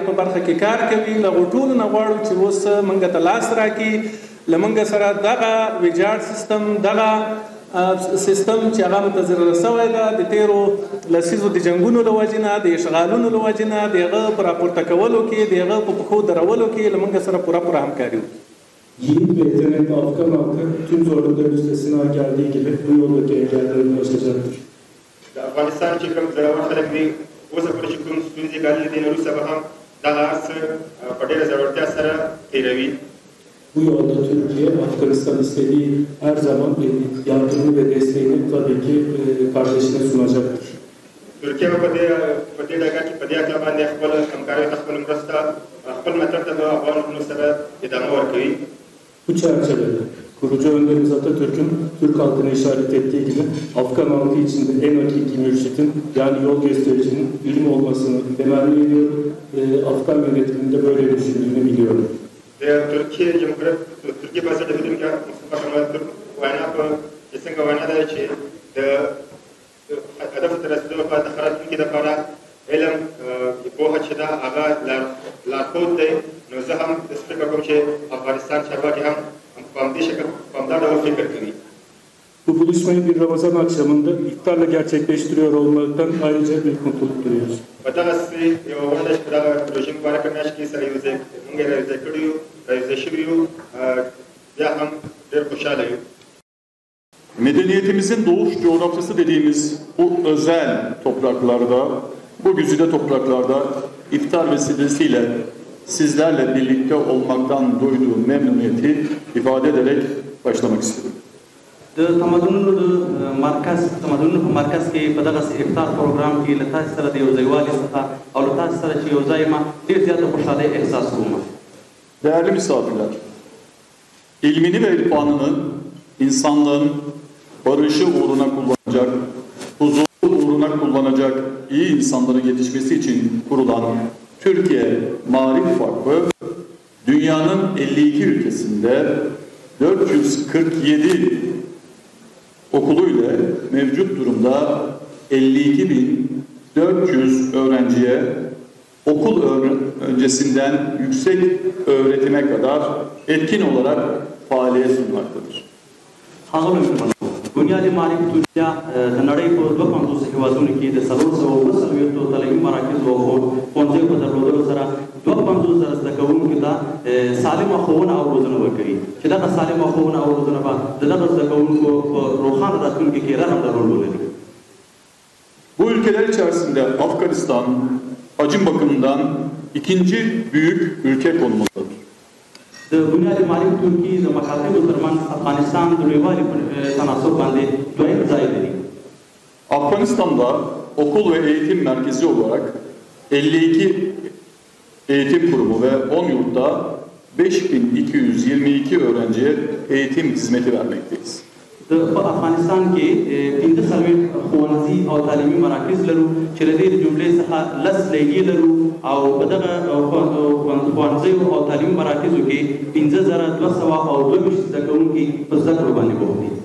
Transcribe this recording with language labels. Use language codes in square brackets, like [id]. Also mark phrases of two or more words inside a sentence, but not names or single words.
[ps] په برخه کې کار کوي له هغو ټولو نه غواړو چې اوس موږ ته لاس راکړي له موږ سره دغه ویجاړ سیستم دغه سیستم چې هغه متضرره شوی ده د تیرو لسیزو د جنګونو له وجې نه د اشغالونو له وجې نه د هغه په راپورته کولو کې د هغه په پښو درولو کې له موږ سره پوره همکاري وکړي. [tr] Yiğit ve yetenekli Afgan halkı tüm zorlukların üstesinden geldiği gibi bu yoldaki engellerini aşacaktır. [ps] افغانستان چې کوم زړور خلک دي اوسه پورې چې کوم ستونزې ګاللې دي نو وروسته به هم دغه هر څه په ډېره زړورتیا سره تېروي. [tr] Bu yolda Türkiye, Afganistan istediği her zaman yardımı ve desteğini tabii ki kardeşine sunacaktır. [ps] ترکیه به په دې ډګر کې په دې اړه باندې خپل همکاري خپل مرسته خپل مطلب ته د افغانانو سره ادامه ورکوي. [tr] Bu çerçevede kurucu önderimiz Atatürk'ün Türk halkına işaret ettiği gibi Afgan halkı içinde en hakiki mürşidin yani yol göstericinin ilim olmasını temenni ediyorum. Afgan yönetiminde böyle düşündüğünü biliyorum. [ps] ترکیه بنسټ هیوادونکي مصطفی کمال ترک وینا په څنګه وینا ده چې د هدف ته رسیدو لپاره د خراتونکي دپاره علم پوهه چې ده هغه لارښود دی. نو زه هم فکر کوم چې افغانستان چارواکي هم په همدې شکل په همدا ډول فکر کوي. [tr] Bu buluşmayı bir Ramazan akşamında iftarla gerçekleştiriyor olmaktan ayrıca bir mutluluk duyuyoruz. [ps] په دغسې یوه غونډه چې په دغه روژې مبارکه میاشت کې سره موږ یې راویځای کړي یو راویځای شوي یو بیا هم ډېر خوشحاله یو. [tr] Medeniyetimizin doğuş coğrafyası dediğimiz bu özel topraklarda, bu güzide topraklarda iftar vesilesiyle sizlerle birlikte olmaktan duyduğum memnuniyeti ifade ederek başlamak istedim. [ps] د تمدنونو په مرکز کې په دغه افطار پروګرام کې له تاسو سره د یو ځایوالي څخه او له تاسو سره چې یو ځای یم ډېر زیاته خوشحالۍ احساس کوم. [tr] Değerli misafirler, ilmini ve irfanını insanlığın barışı uğruna kullanacak, huzuru uğruna kullanacak iyi insanların yetişmesi için kurulan Türkiye Maarif Vakfı, dünyanın 52 ülkesinde 447 okuluyla mevcut durumda 52.400 öğrenciye okul öncesinden yüksek öğretime kadar etkin olarak faaliyet sunmaktadır. [ps] Bu بنیادي معرفت دنیا د نړۍ په 250 هېوادونو کې د 420 تعلیمي مراکز او ښوونځیو په درلودلو سره 250,000 زده کوونکو ته سالمه ښوونه او روزنه ورکوي چې دغه سالمه ښوونه او روزنه به د دغه زده کوونکو په روښانه راتلونکي کې رغنده رول ولري. [tr] Bu ülkeler içerisinde Afganistan hacim bakımından ikinci büyük ülke konumundadır. [ps] د بنیادي معرفت ترکي د مکاتبو ترمنځ افغانستان د لویوالي په تناسب باندې دویم ځای لري. [tr] Afganistan'da okul ve eğitim merkezi olarak 52 eğitim kurumu ve 10 yurtta 5222 öğrenciye eğitim hizmeti vermekteyiz. [ps] په افغانستان کې 15 ښوونځي او تعلیمي مراکز لرو چې د دې جملې څخه 10 لیګي لرو او په دغه ښوونځیو او تعلیمي مراکزو کې 5222 زده کوونکي په زده کړو باندې بوخت دي.